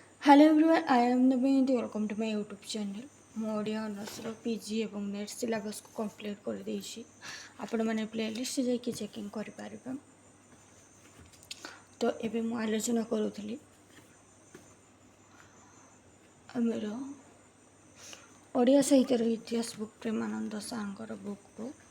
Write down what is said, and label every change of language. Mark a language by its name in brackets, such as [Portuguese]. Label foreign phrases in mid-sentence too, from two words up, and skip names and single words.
[English] Hello everyone, I am Naveen. Welcome to my YouTube channel. [Odia] ମୁଁ ଓଡ଼ିଆ ଅନର୍ସର ପିଜି ଏବଂ [English] NET syllabusକୁ [Odia] କମ୍ପ୍ଲିଟ୍ କରିଦେଇଛି। ଆପଣମାନେ ପ୍ଲେଲିଷ୍ଟ ଯାଇକି ଚେକିଂ କରିପାରିବେ। ତ ଏବେ ମୁଁ ଆଲୋଚନା କରୁଥିଲି ଆମର ଓଡ଼ିଆ ସାହିତ୍ୟର ଇତିହାସ ବୁକ୍ ପ୍ରେମାନନ୍ଦ ସାରଙ୍କର ବୁକ୍କୁ।